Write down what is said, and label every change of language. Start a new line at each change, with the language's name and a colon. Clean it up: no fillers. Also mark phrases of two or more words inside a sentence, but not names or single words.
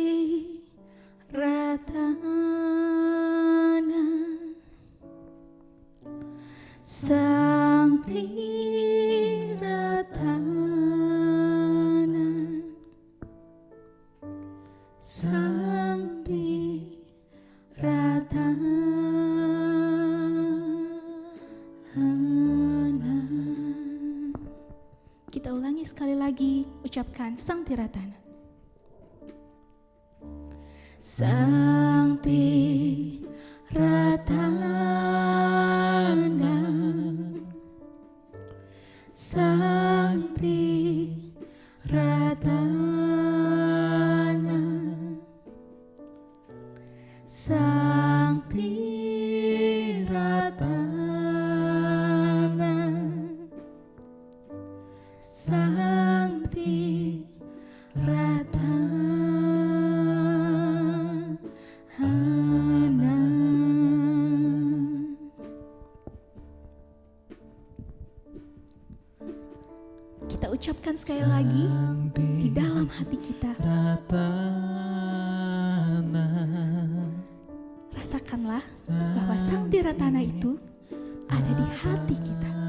Indonesian: Tiratana, Sang Tiratana, Sang Tiratana. Kita ulangi sekali lagi, ucapkan Sang Tiratana. Sang Tiratana, Sang Tiratana, Sang Tiratana, Sang Tiratana. Kita ucapkan sekali lagi di dalam hati kita. Rasakanlah bahwa Sang Tiratana itu ada di hati kita.